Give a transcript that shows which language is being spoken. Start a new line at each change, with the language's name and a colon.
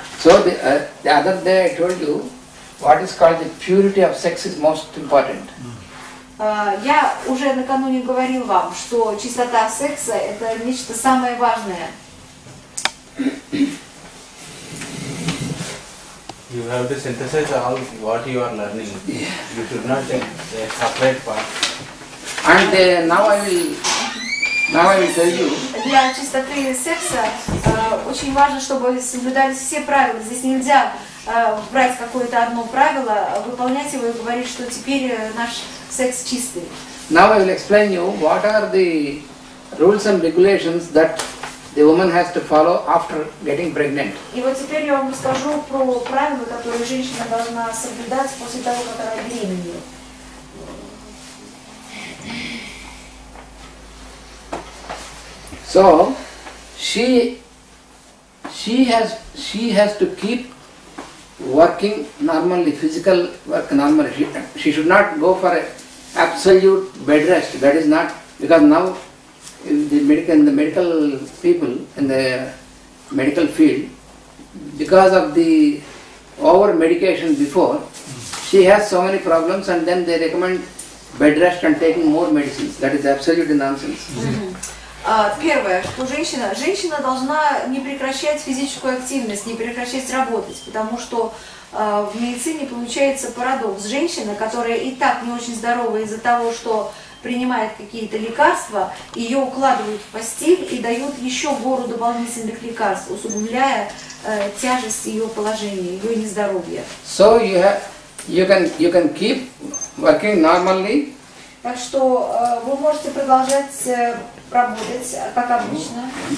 English: So the other day I told you, what is called the purity of sex is most important.
Russian: Я уже накануне говорил вам, что чистота секса – это нечто самое важное.
English: You have to synthesize all what you are learning. You should not take a separate part. And now I will tell you.
Russian: Для чистоты секса очень важно, чтобы соблюдались все правила. Здесь нельзя брать какое-то одно правило, выполнять его и говорить, что теперь наш секс чистый.
English: Now I will explain you what are the rules and regulations that the woman has to follow after getting pregnant.
Russian: И вот теперь я вам расскажу про правила, которые женщина должна соблюдать после того, как она беременеет.
English: So she has to keep working normally, physical work normally. She should not go for a absolute bed rest. That is not, because now the medical people in the medical field, because of the over medication before, she has so many problems, and then they recommend bed rest and taking more medicines. That is absolutely nonsense.
Russian: Первое, что женщина должна не прекращать физическую активность, не прекращать работать, потому что в медицине получается парадокс. Женщина, которая и так не очень здорова из-за того, что принимает какие-то лекарства, ее укладывают в постель и дают еще гору дополнительных лекарств, усугубляя тяжесть ее положения, ее нездоровья.
English: So you can keep working normally.
Russian: Так что вы можете продолжать работать, как обычно.